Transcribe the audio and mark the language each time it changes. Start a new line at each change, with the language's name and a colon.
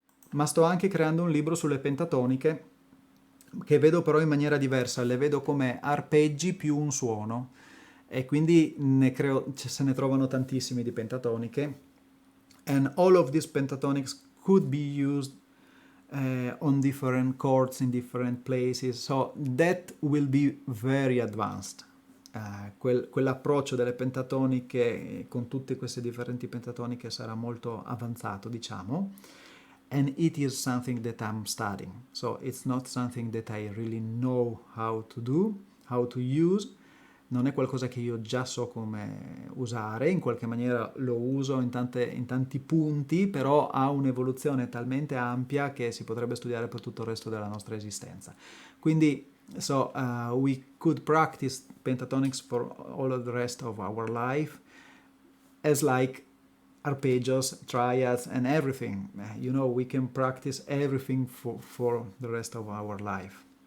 Italian: Ma sto anche creando un libro sulle pentatoniche, che vedo però in maniera diversa, le vedo come arpeggi più un suono, e quindi se ne trovano tantissimi di pentatoniche, and all of these pentatonics could be used
English: on different chords in different places, so that will be very advanced. Quell'approccio delle pentatoniche con tutte queste differenti pentatoniche sarà molto avanzato, diciamo, and it is something that I'm studying, so it's not something that I really know how to do, how to use.
Italian: Non è qualcosa che io già so come usare, in qualche maniera lo uso in tanti punti, però ha un'evoluzione talmente ampia che si potrebbe studiare per tutto il resto della nostra esistenza.
English: Quindi, we could practice pentatonics for all of the rest of our life, as like arpeggios, triads, and everything. We can practice everything for the rest of our life.